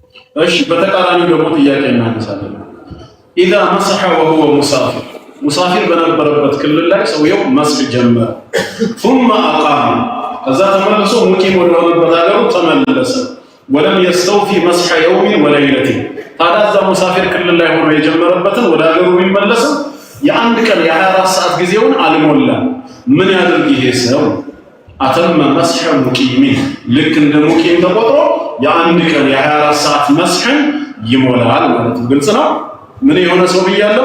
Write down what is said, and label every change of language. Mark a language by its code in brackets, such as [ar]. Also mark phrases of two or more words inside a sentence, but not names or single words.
[am] እሺ በተቃራኒው ደግሞ ጥያቄ እናነሳለን። [ar] إذا مسح وهو مسافر [am] ሙሳፊር በነበረበት ክልል ላይ ሰውየው መስህ ጀመረ። [ar] ثم أقام [am] ከዛ ተመልሶ ሙቂም ወደሆነበት ሀገሩ ተመለሰ። [ar] ولم يستوفي مسح يوم وليلة [am] ታዲያ እዛ ሙሳፊር ክልል ላይ ሆኖ የጀመረበትን ወደ ሀገሩ ቢመለስም የአንድ ቀን የ24 ሰዓት ጊዜውን አልሞላም። ምን ያድርግ ይሄ ሰው? [ar] أتم مسح مقيمين [am] ልክ እንደ ሙቂም ተቆጥሮ የአንድ ቀን የ24 ሰዓት መስሕን ይሞላል ማለት ነው። ግልጽ ነው። ምን የሆነ ሰው ብያለሁ?